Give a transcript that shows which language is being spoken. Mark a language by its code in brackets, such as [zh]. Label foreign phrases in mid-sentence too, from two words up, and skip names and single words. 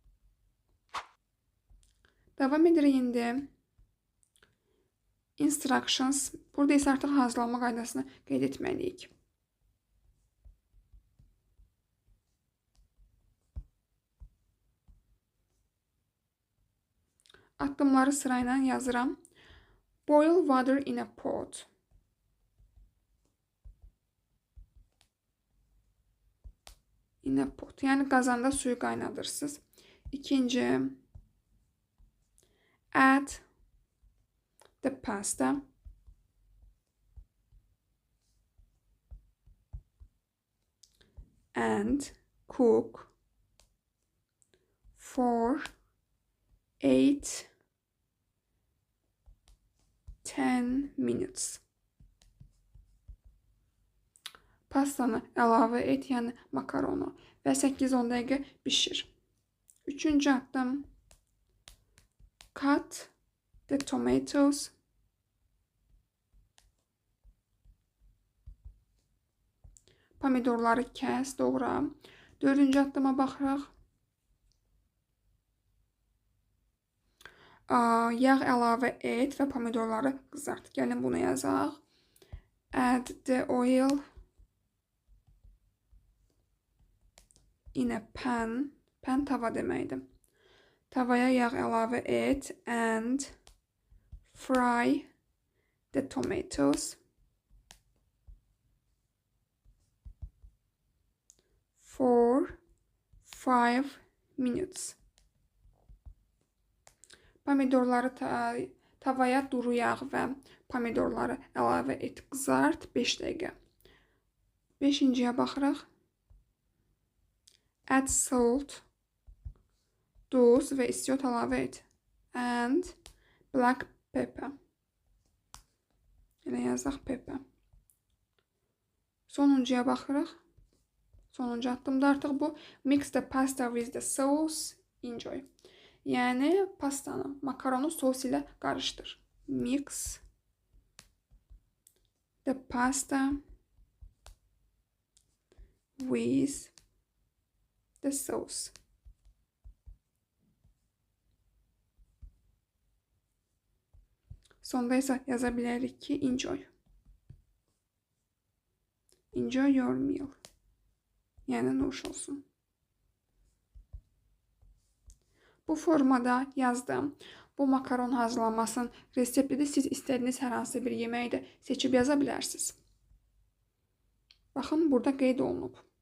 [az] Davam edirik indi. Instructions. Burada isə artıq hazırlanma qaydasını qeyd etməliyik. Addımları sırayla yazıram. [en] Boil water in a pot. In a pot. [az] Yəni qazanda suyu qaynadırsınız. İkinci, [en] add the pasta. And cook for 8-10 minutes. [az] Pastanı əlavə et, yəni makaronu və 8-10 dəqiqə bişir. Üçüncü addım, [en] cut the tomatoes. [az] Pomidorları kəs, doğra. Dördüncü addıma baxırıq. Yağ əlavə et və pomidorları qızart. Gəlin bunu yazaq. [en] Add the oil in a pan. [az] Pan tava deməkdir. Tavaya yağ əlavə et [en] and fry the tomatoes for 5 minutes. [az] Pomidorları tavaya duru yağ və pomidorları əlavə et, qızart 5 dəqiqə. 5-ciyə baxırıq. [en] Add salt, [az] duz və istiot əlavə et. [en] And black pepper. [az] Elə yazaq pepper. Sonuncuya baxırıq. Sonuncu addımda artıq bu. [en] Mix the pasta with the sauce. Enjoy. [az] Yəni pastanı, makaronu sos ilə qarışdır. [en] Mix the pasta with the sauce. [az] Sonda isə yaza bilərik ki, [en] enjoy. Enjoy your meal. [az] Yəni nuş olsun. Bu formada yazdım. Bu makaron hazırlanmasının reseptini siz istədiyiniz hər hansı bir yeməyi də seçib yaza bilərsiniz. Baxın, burada qeyd olunub.